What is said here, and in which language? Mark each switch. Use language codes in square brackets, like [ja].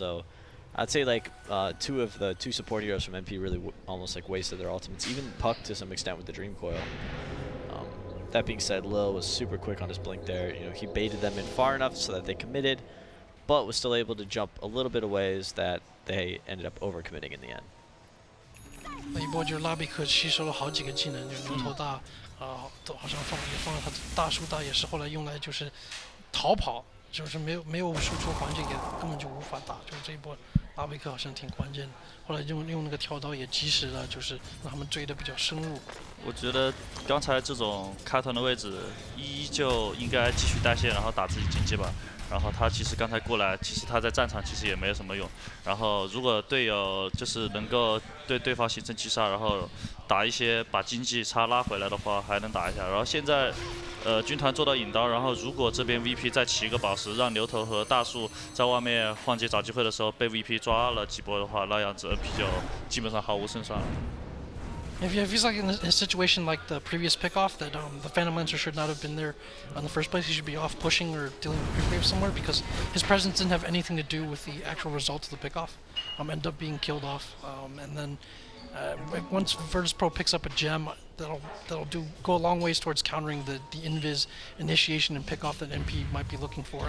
[en] So I'd say like two of the two support heroes from NP really almost like wasted their ultimates. Even Puck to some extent with the Dream Coil. That being said, Lil was super quick on his blink there. You know, he baited them in far enough so that they committed, but was still able to jump a little bit of ways that they ended up overcommitting in the end. [zh] 那一波就是拉比克吸收了好几个技能，就是牛头大，都好像放了他的大树大，也是后来用来就是逃跑，就是没有输出环境也根本就无法打，就是这一波拉比克好像挺关键的。后来用那个跳刀也及时的，就是让他们追的比较深入。我觉得刚才这种开团的位置，依旧应该继续带线，然后打自己经济吧。然后他其实刚才过来，其实他在战场其实也没有什么用。然后如果队友就是能够对对方形成击杀，然后打一些把经济差拉回来的话，还能打一下。然后现在军团做到引刀，然后如果这边 VP 再起一个宝石，让牛头和大树在外面换界找机会的时候被 VP 抓了几波的话，那样子 NP 就基本上毫无胜算了。 [en] It feels like in a situation like the previous pickoff that the Phantom Lancer should not have been there in the first place. He should be off pushing or dealing with creep wave somewhere because his presence didn't have anything to do with the actual result of the pickoff. Ended up being killed off, and then once Virtus.pro picks up a gem, that'll go a long ways towards countering the invis initiation and pickoff that NP might be looking for.